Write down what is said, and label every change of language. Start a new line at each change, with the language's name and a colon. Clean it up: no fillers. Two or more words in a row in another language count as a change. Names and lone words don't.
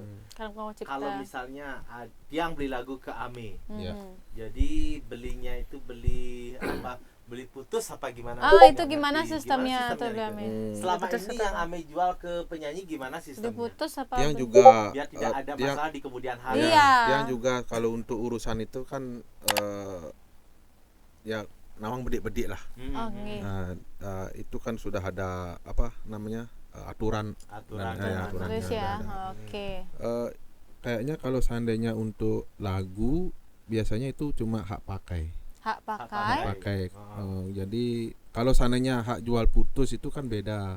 Indonesian: Kalau misalnya Tiang beli lagu ke Ame, jadi belinya itu beli beli putus apa gimana? Itu gimana sistemnya tuh selama ini yang Ame jual ke penyanyi gimana sistemnya? Diputus apa? Tiang juga biar tidak ada masalah di kemudian hari. Iya. Tiang juga kalau untuk urusan itu kan ya
Balinese: nawang bedik-bedik
Indonesian: lah. Itu kan sudah ada apa namanya aturan Terus ya. Oke. Kayaknya kalau seandainya untuk lagu biasanya itu cuma hak pakai. Hak pakai. Jadi kalau seandainya hak jual putus itu kan beda.